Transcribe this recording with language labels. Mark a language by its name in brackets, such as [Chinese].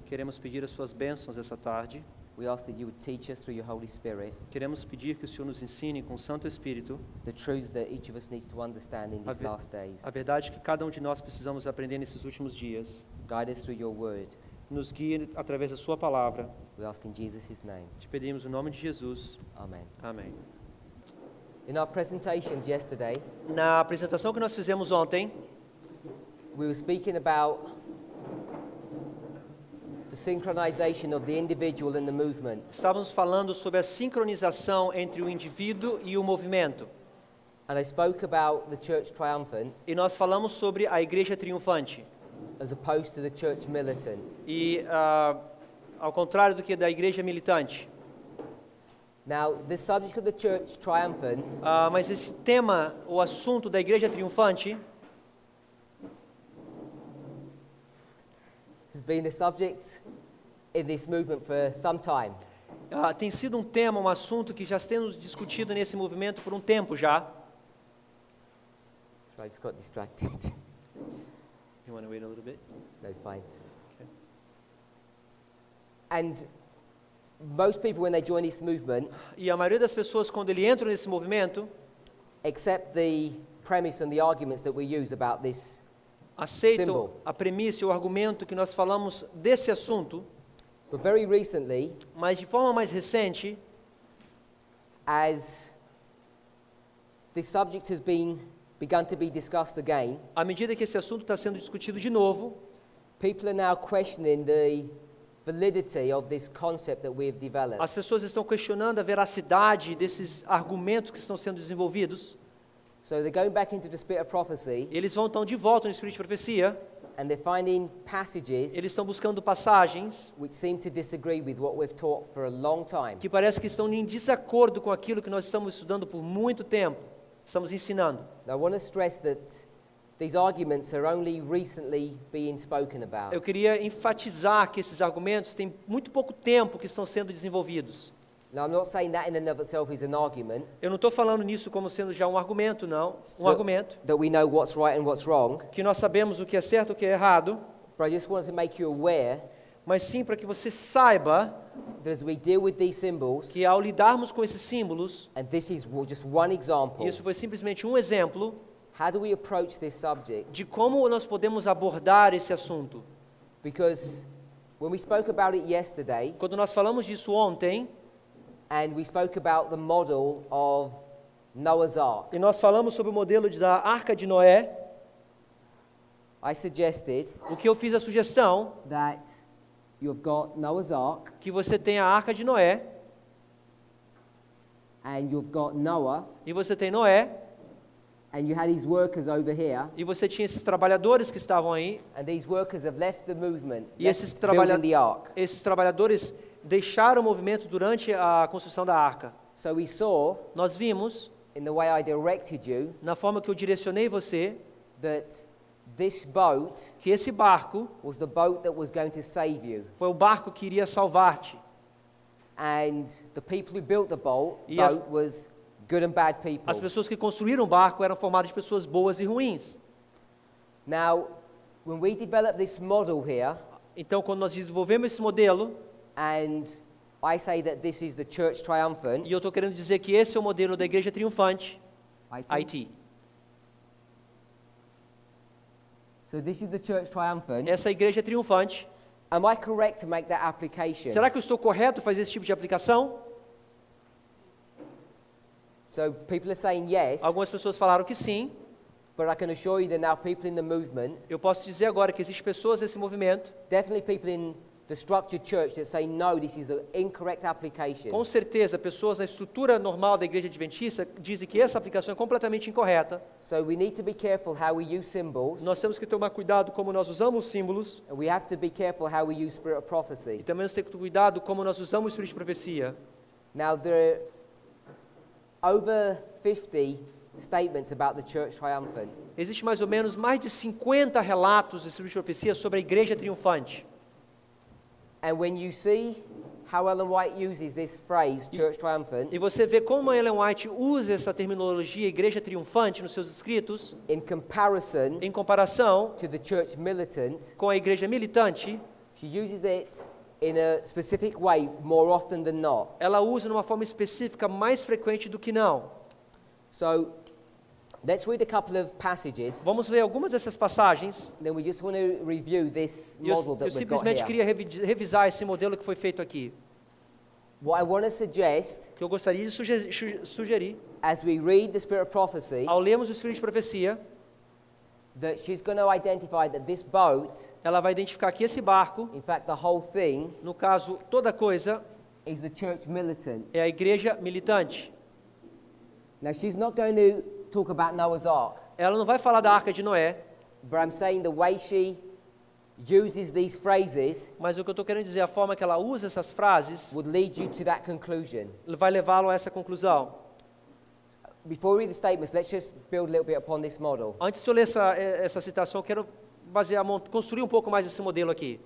[Portuguese] queremos pedir as suas bênçãos essa tarde. [English] We ask that you would teach us through your Holy Spirit [Portuguese] Queremos pedir que o Senhor nos ensine com o Santo Espírito [English] the truths that each of us needs to understand in these last days. [Portuguese] a verdade que cada um de nós precisamos aprender nesses últimos dias. [English] Guide us through your word. [Portuguese] Nos guie através da sua palavra. [English] We ask in Jesus' name. [Portuguese] Te pedimos em nome de Jesus. [English] Amen. [Portuguese] Amém. [English] In our presentations yesterday, [Portuguese] Na apresentação que nós fizemos ontem, [English] we were speaking about the synchronization of the individual and the movement. [Portuguese] estávamos falando sobre a sincronização entre o indivíduo e o movimento. [English] And I spoke about the church triumphant [Portuguese] E nós falamos sobre a igreja triunfante. [English] as opposed to the church militant. [Portuguese] E ao contrário do que da igreja militante. [English] Now, the subject of the church triumphant [Portuguese] Mas esse tema, o assunto da igreja triunfante, [English] has been the subject in this movement for some time. [Portuguese] tem sido um tema, um assunto que já temos discutido nesse movimento por um tempo já. [English] I just got distracted. You want to wait a little bit? No, it's fine. Okay. And most people, when they join this movement, [Portuguese] E a maioria das pessoas, quando ele entra nesse movimento, [English] accept the premise and the arguments that we use about this [Portuguese] aceitam [English] Symbol. [Portuguese] a premissa e o argumento que nós falamos desse assunto, [English] But very recently, [Portuguese] mas de forma mais recente, [English] as this subject has begun to be discussed again, [Portuguese] à medida que esse assunto está sendo discutido de novo, [English] people are now questioning the validity of this concept that we have developed. [Portuguese] as pessoas estão questionando a veracidade desses argumentos que estão sendo desenvolvidos. [English] So they're going back into the spirit of prophecy, [Portuguese] Eles vão então de volta no espírito de profecia, [English] and they're finding passages [Portuguese] eles estão buscando passagens [English] which seem to disagree with what we've taught for a long time. [Portuguese] que parece que estão em desacordo com aquilo que nós estamos estudando por muito tempo, estamos ensinando. [English] Now, I want to stress that these arguments are only recently being spoken about. [Portuguese] Eu queria enfatizar que esses argumentos têm muito pouco tempo que estão sendo desenvolvidos. [English] Now, I'm not saying that in and of itself is an argument, [Portuguese] Eu não estou falando nisso como sendo já um argumento, não. Um [English] So- [Portuguese] argumento [English] that we know what's right and what's wrong, [Portuguese] que nós sabemos o que é certo e o que é errado, [English] but I just want to make you aware [Portuguese] mas sim para que você saiba [English] that as we deal with these symbols, [Portuguese] que ao lidarmos com esses símbolos, [English] and this is just one example, [Portuguese] e isso foi simplesmente um exemplo [English] how do we approach this subject? [Portuguese] de como nós podemos abordar esse assunto. [English] Because when we spoke about it yesterday, [Portuguese] Quando nós falamos disso ontem, [English] and we spoke about the model of Noah's Ark, [Portuguese] e nós falamos sobre o modelo da Arca de Noé, [English] I suggested [Portuguese] o que eu fiz a sugestão [English] that you've got Noah's Ark, [Portuguese] que você tem a Arca de Noé, [English] and you've got Noah, [Portuguese] e você tem Noé, [English] and you had his workers over here, [Portuguese] e você tinha esses trabalhadores que estavam aí, [English] and these workers have left the movement, [Portuguese] e esses, [English] left building the ark. [Portuguese] esses trabalhadores deixaram o movimento durante a construção da arca. [English] So we saw, [Portuguese] Nós vimos, [English] in the way I directed you, [Portuguese] na forma que eu direcionei você, [English] that this boat [Portuguese] que esse barco [English] was the boat that was going to save you. [Portuguese] foi o barco que iria salvar-te. [English] And the people who built the boat [Portuguese] E as- [English] was good and bad people. [Portuguese] As pessoas que construíram o barco eram formadas de pessoas boas e ruins. [English] Now, when we developed this model here, [Portuguese] Então, quando nós desenvolvemos esse modelo, [English] and I say that this is the church triumphant, [Portuguese] e eu estou querendo dizer que esse é o modelo da igreja triunfante, IT. [English] So this is the church triumphant. [Portuguese] Essa igreja triunfante. [English] Am I correct to make that application? [Portuguese] Será que eu estou correto fazer esse tipo de aplicação? [English] So people are saying yes, [Portuguese] Algumas pessoas falaram que sim. [English] but I can assure you that now people in the movement, [Portuguese] Eu posso dizer agora que existem pessoas nesse movimento, [English] definitely people in the structured church that say no, this is an incorrect application. [Portuguese] com certeza, pessoas na estrutura normal da igreja adventista dizem que essa aplicação é completamente incorreta. [English] So we need to be careful how we use symbols, [Portuguese] Nós temos que tomar cuidado como nós usamos os símbolos, [English] and we have to be careful how we use spirit of [Portuguese] e [English] prophecy. [Portuguese] também nós temos que ter cuidado como nós usamos o espírito de profecia. [English] Now there are over 50 statements about the church triumphant. [Portuguese] Existe mais ou menos mais de 50 relatos do espírito de profecia sobre a igreja triunfante. [English] And when you see how Ellen White uses this phrase, church triumphant, [Portuguese] E você vê como a Ellen White usa essa terminologia igreja triunfante nos seus escritos, [English] in comparison [Portuguese] em comparação [English] to the church militant. [Portuguese] com a igreja militante. [English] She uses it in a specific way more often than not. [Portuguese] Ela usa numa forma específica mais frequente do que não. [English] So, let's read a couple of passages, [Portuguese] Vamos ler algumas dessas passagens. [English] then we just want to review this [Portuguese] E eu [English] model that we've got [Portuguese] simplesmente [English] here. [Portuguese] queria revisar esse modelo que foi feito aqui. [English] What I want to suggest, [Portuguese] Que eu gostaria de sugerir, [English] as we read the Spirit of Prophecy, [Portuguese] ao lermos o Espírito de Profecia, [English] that she's going to identify that this boat, [Portuguese] ela vai identificar que esse barco, [English] in fact the whole thing, [Portuguese] no caso, toda coisa, [English] is the church militant. [Portuguese] é a igreja militante. [English] Now, she's not going to talk about Noah's Ark, [Portuguese] Ela não vai falar da Arca de Noé, [English] but I'm saying the way she uses these phrases [Portuguese] mas o que eu estou querendo dizer, a forma que ela usa essas frases, [English] would lead you to that conclusion. [Portuguese] vai levá-lo a essa conclusão. [English] Before we read the statements, let's just build a little bit upon this model. [Portuguese] Antes de eu ler essa citação, eu quero construir um pouco mais esse modelo aqui.